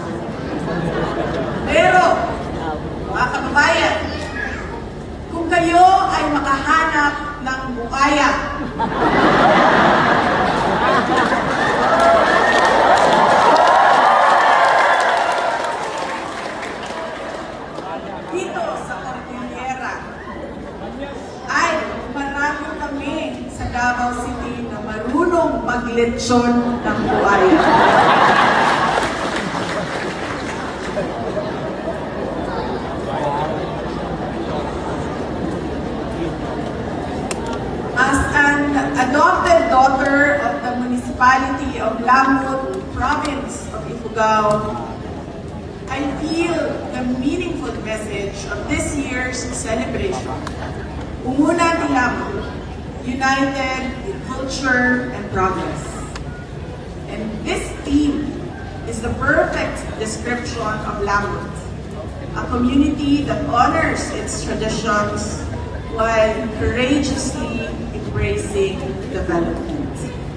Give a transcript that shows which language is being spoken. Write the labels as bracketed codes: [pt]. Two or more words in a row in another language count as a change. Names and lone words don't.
[tl] Pero, mga kababayan, kung kayo ay makahanap ng bukaya, dito sa Cordillera, ay marami kami sa Davao City na marunong maglechon ng buhaya. [en] As an adopted daughter of the municipality of Lamut, province of Ifugao, I feel the meaningful message of this year's celebration. [ilo] Umuna ni Lamut, [en] united in culture and progress. And this theme is the perfect description of Lamut, a community that honors its traditions while courageously embracing development.